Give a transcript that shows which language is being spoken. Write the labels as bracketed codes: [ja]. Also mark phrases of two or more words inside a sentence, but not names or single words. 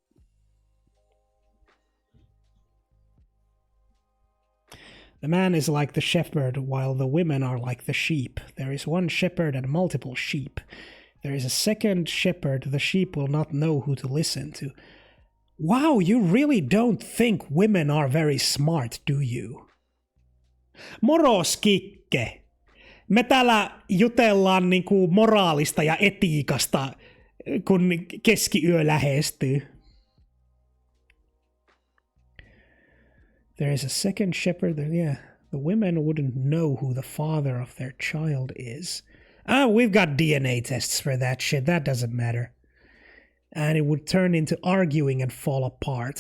[en] The man is like the shepherd, while the women are like the sheep. There is one shepherd and multiple sheep. There is a second shepherd, the sheep will not know who to listen to. Wow, you really don't think women are very smart, do you? [fi] Moros, Kikke! Me täällä jutellaan niinku moraalista ja etiikasta, kun keskiyö lähestyy. [en] There is a second shepherd. Yeah, the women wouldn't know who the father of their child is. We've got DNA tests for that shit. That doesn't matter. And it would turn into arguing and fall apart.